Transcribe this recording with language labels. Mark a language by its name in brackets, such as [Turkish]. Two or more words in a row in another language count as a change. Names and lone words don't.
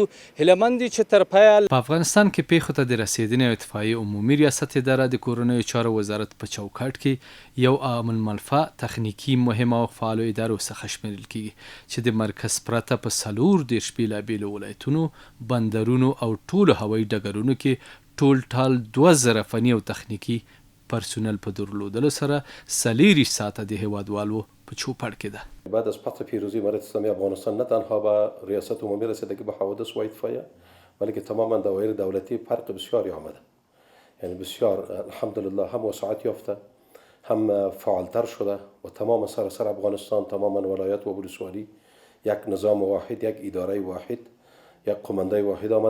[Pashto] هیله مند یو چې تر پایه په افغانستان کې پیښو ته د رسېدنې او اطفایې عمومي ریاست اداره د کورنیو چارو وزارت په چوکاټ کې یو عامل منفع تخنیکي مهمه او فعالو ادارو څخه شمیرل کیږي چې د مرکز پرته په 40 بېلابېلو ولایتونو، بندرونو او ټولو هوایي ډګرونو کې ټول ټال 2000 فني او تخنیکي پرسونل په درلودلو سره 40 ساعته د هیوادوالو په چوپړ کې ده. [Persian] بعد از فتح پیروزی امارت اسلامی افغانستان نه تنها به ریاست عمومی رسیدگی به حوادث و اطفایه بلکه تماما دوایر دولتی فرق بسیاری آمده، یعنی بسیار الحمدلله هم وسعت یافته، هم فعالتر شده و تمام سراسر افغانستان، تماما ولایت و ولسوالی یک نظام واحد، یک اداره واحد، یک قمانده واحد آمد.